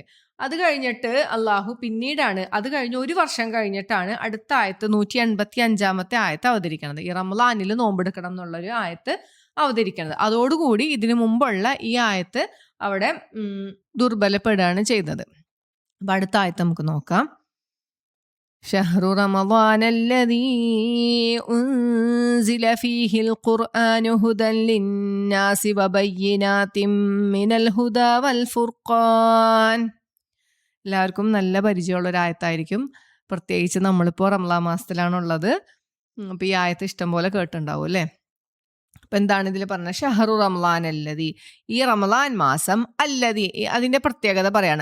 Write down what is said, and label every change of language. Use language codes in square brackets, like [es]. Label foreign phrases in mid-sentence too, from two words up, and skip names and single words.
[ml] അത് കഴിഞ്ഞിട്ട് അള്ളാഹു പിന്നീടാണ്, അത് കഴിഞ്ഞ് 1 വർഷം കഴിഞ്ഞിട്ടാണ് അടുത്ത ആയത്ത് 185-ാമത്തെ ആയത്ത് അവതരിക്കണത്. ഈ റമളാനിൽ നോമ്പെടുക്കണം എന്നുള്ളൊരു ആയത്ത് അവതരിക്കണത്. അതോടുകൂടി ഇതിനു മുമ്പുള്ള ഈ ആയത്ത് അവിടെ ദുർബലപ്പെടുകയാണ് ചെയ്തത്. അപ്പൊ അടുത്ത ആയത്ത് നമുക്ക് നോക്കാം. [ar] شهر رمضان الذي أنزل فيه القرآن هدى للناس وبينات من الهدى والفرقان. [ml] എല്ലാവർക്കും നല്ല പരിചയമുള്ള ഒരു ആയത്തായിരിക്കും. പ്രത്യേകിച്ച് നമ്മളിപ്പോൾ റമളാൻ മാസത്തിലാണുള്ളത്. അപ്പോൾ ഈ ആയത്ത് ഇഷ്ടം പോലെ കേട്ടിട്ടുണ്ടാവും അല്ലേ? അപ്പം എന്താണ് ഇതിൽ പറഞ്ഞത്? [ar] شهر رمضان الذي, [ml] ഈ റമളാൻ മാസം, അല്ലതി അതിന്റെ പ്രത്യേകത പറയാണ്.